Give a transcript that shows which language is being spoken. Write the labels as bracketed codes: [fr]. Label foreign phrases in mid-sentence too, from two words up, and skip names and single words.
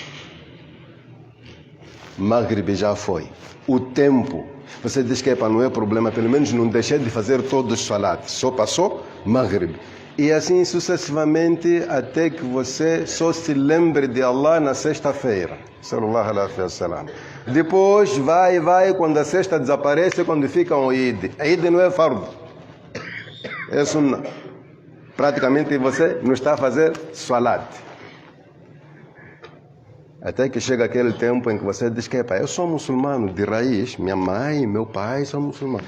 [pt] Maghrib já foi. O tempo. Você diz que não é problema, pelo menos não deixei de fazer todos os salat. Só passou Maghrib. E assim sucessivamente até que você só se lembre de Allah na sexta-feira. [ar] صلى الله عليه وسلم. [pt] Depois vai, quando a sexta desaparece, quando fica um Eid. Eid não é fardo. É sunnah. Praticamente você não está a fazer salat. Até que chega aquele tempo em que você diz que eu sou muçulmano de raiz, minha mãe, meu pai são muçulmanos.